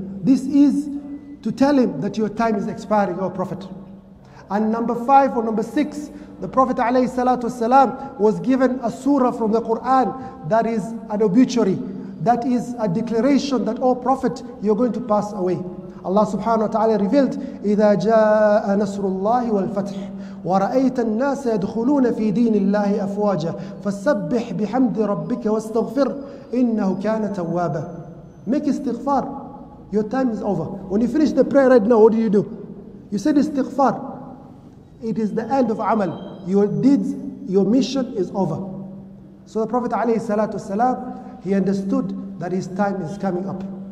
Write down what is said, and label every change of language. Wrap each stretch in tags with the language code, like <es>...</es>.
<en>This is to tell him that your time is expiring, O Prophet. And number 5 or number 6, the Prophet alayhi salatu wasalam was given a surah from the Quran that is an obituary, that is a declaration that, O Prophet, you're going to pass away.</en> <ar>Allah subhanahu wa ta'ala revealed, إِذَا جَاءَ نَصْرُ اللَّهِ وَالْفَتْحِ وَرَأَيْتَ النَّاسَ يَدْخُلُونَ فِي دِينِ اللَّهِ أَفْوَاجًا فَسَبِّحْ بِحَمْدِ رَبِّكَ وَاسْتَغْفِرْ إِنَّهُ كَانَ تَوَّابًا.</ar> <en>Make istighfar. Your time is over. When you finish the prayer right now, what do? You said istighfar. It is the end of amal. Your deeds, your mission is over. So the Prophet ﷺ, he understood that his time is coming up.</en>